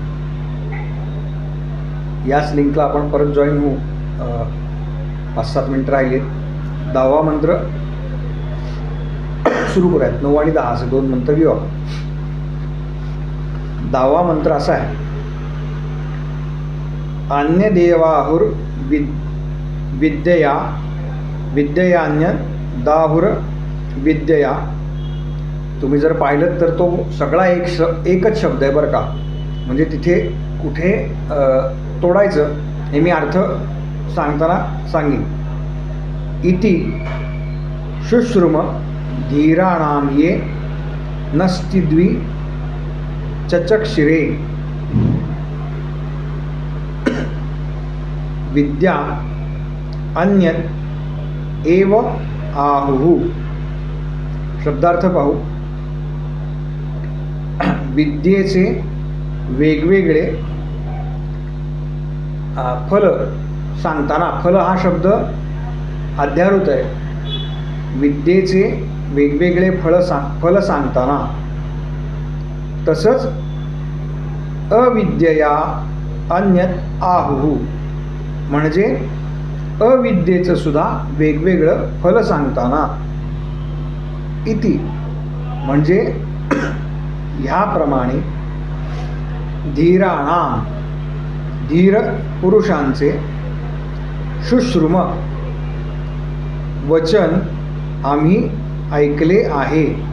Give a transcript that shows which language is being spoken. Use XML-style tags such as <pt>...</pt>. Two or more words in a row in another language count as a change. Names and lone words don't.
<mr>याच लिंकला आपण परत जॉईन होऊ. 5-7 मिनिटं राहिलेत. 10वा मंत्र सुरू करूयात. 9 आणि 10 असे 2 मंत्र घेऊ आपण. 10वा मंत्र असा आहे,</mr> <sa>अन्य देवाहुर विद्यया विद्ययान्य दाहुर विद्यया.</sa> <mr>तुम्ही जर पाहिलं तर तो सगळा एकच शब्द आहे बरं का, म्हणजे तिथे कुठे तोडायचं हे मी अर्थ सांगताना सांगेन.</mr> <sa>इति शुश्रुम धीराणाम ये नस्तिद्वि चचक्षिरे विद्या अन्यत एव आहुः.</sa> <mr>शब्दार्थ पाहू. विद्येचे वेगवेगळे फल सांगताना, फल हा शब्द अध्यारूत आहे. विद्येचे वेगवेगळे फल सांगताना, तसंच</mr> <sa>अविद्यया अन्यत आहुः</sa> <mr>म्हणजे अविद्येचं सुद्धा वेगवेगळं फल सांगताना, इति म्हणजे ह्याप्रमाणे धीराणाम धीर पुरुषांचे शुश्रुम वचन आम्ही ऐकले आहे.</mr>